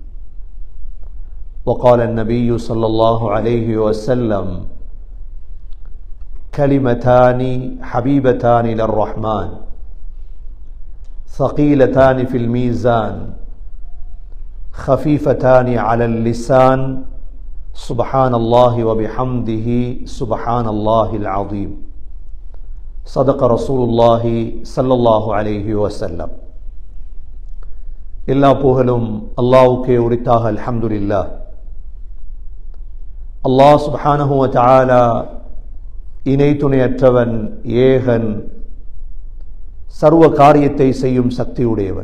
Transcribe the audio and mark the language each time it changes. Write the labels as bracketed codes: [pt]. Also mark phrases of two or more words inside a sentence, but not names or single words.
[ar] وقال النبي صلى الله عليه وسلم كلمتان حبيبتان للرحمن ثقيلتان في الميزان خفيفتان على اللسان سبحان الله وبحمده سبحان الله العظيم صدق رسول الله صلى الله عليه وسلم. [ta] எல்லா புகழும் அல்லாஹ்வுக்கே உரித்தாக. அல்ஹம்துலில்லாஹ். அல்லாஹ் [ar] سبحانه وتعالى [ta] இணை துணையற்றவன், ஏகன், சர்வ காரியத்தை செய்யும் சக்தியுடையவன்.